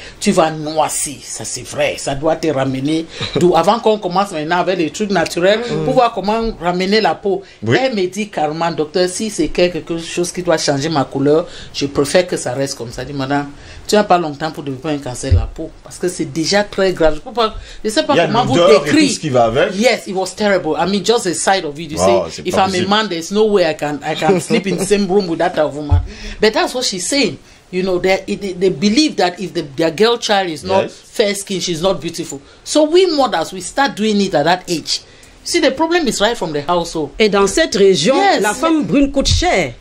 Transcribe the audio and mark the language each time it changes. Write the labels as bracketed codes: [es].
[fr] Tu vas noisir, ça c'est vrai, ça doit te ramener. Avant qu'on commence maintenant avec les trucs naturels, pour voir comment ramener la peau. Oui. Elle me dit carrément, docteur, si c'est quelque chose qui doit changer ma couleur, je préfère que ça reste comme ça. Je dis, madame, tu n'as pas longtemps pour développer un cancer de la peau, parce que c'est déjà très grave. Je ne sais pas comment vous décrire. Tout ce qui va avec. [en] Yes, it was terrible. I mean, just the sight of it. You Wow, say, [fr] c'est [en] if [fr] pas [en] I'm a [fr] possible. [en] man, there's no way I can sleep in the same room with that woman. But that's what she's saying. You know, they believe that if their girl child is not fair skin, she's not beautiful. So we mothers, we start doing it at that age. See, the problem is right from the household. [fr] Et dans cette région, la femme brune coûte cher.